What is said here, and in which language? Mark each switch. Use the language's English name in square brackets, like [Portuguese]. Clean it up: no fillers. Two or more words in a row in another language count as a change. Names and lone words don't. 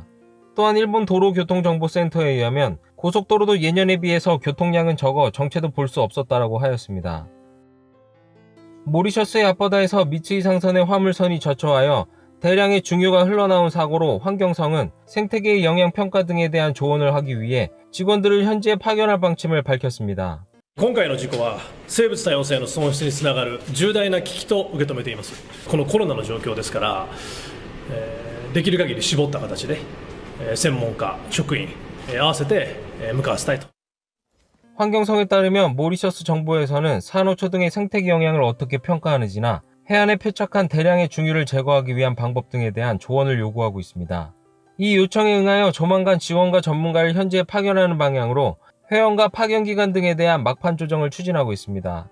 [Korean] 또한 일본 도로교통정보센터에 의하면 고속도로도 예년에 비해서 교통량은 적어 정체도 볼 수 없었다라고 하였습니다. 모리셔스의 앞바다에서 미츠이 상선의 화물선이 저초하여 대량의 중유가 흘러나온 사고로 환경성은 생태계의 영향 평가 등에 대한 조언을 하기 위해 직원들을 현지에 파견할 방침을 밝혔습니다. [Japanese] 今回の事故は生物多様性の損失につながる重大な危機と受け止めています。このコロナの状況ですから、できる限り絞った形で専門家、職員合わせて向かわせたいと。 [Korean] 환경성에 따르면 모리셔스 정부에서는 산호초 등의 생태계 영향을 어떻게 평가하는지나 해안에 표착한 대량의 중유를 제거하기 위한 방법 등에 대한 조언을 요구하고 있습니다. 이 요청에 응하여 조만간 지원과 전문가를 현지에 파견하는 방향으로 회원과 파견기관 등에 대한 막판 조정을 추진하고 있습니다.